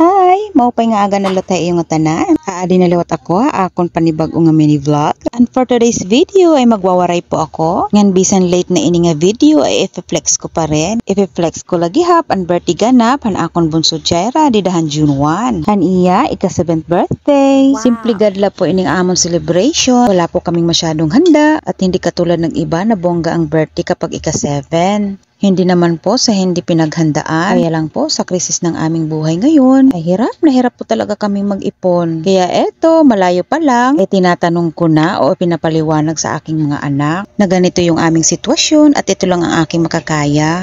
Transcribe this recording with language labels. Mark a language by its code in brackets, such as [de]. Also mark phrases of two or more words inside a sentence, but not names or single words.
[en] Hi! [war] Maupay nga aga nalatay yung tanan. Aadi naliwat ako akon panibag nga [en] mini vlog. And for today's video [war] ay magwawaray po ako. Ngan bisan late na ini nga video ay i-flex ko pa rin. I-flex ko lagi hap ang birthday ganap han akon bunso Jaira didahan June 1. Han iya ika 7th birthday. Wow. Simple gadla po ining amon celebration. [tl] Wala po kaming masyadong handa at hindi katulad ng iba na bongga ang birthday kapag ika 7. Hindi naman po sa hindi pinaghandaan. Kaya lang po sa krisis ng aming buhay ngayon, ay hirap na hirap po talaga kaming mag-ipon. Kaya eto, malayo pa lang, tinatanong ko na o pinapaliwanag sa aking mga anak na ganito yung aming sitwasyon at ito lang ang aking makakaya.